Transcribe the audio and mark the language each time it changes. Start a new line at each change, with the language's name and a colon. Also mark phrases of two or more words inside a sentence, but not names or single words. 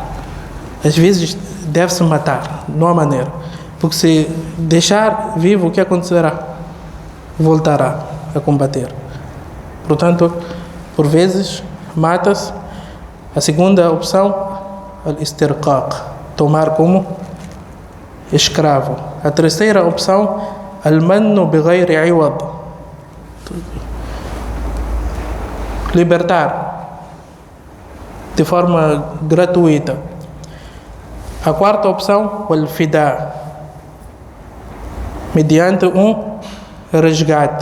Portuguese: Às vezes deve-se matar, não há maneira, porque se deixar vivo, o que acontecerá? Voltará a combater. Portanto, por vezes mata-se. A segunda opção, al-istirqaq, tomar como escravo. A terceira opção,
Arabic: المن بغير عوض,
Portuguese: libertar de forma gratuita. A quarta opção, o al-fida, mediante um resgate.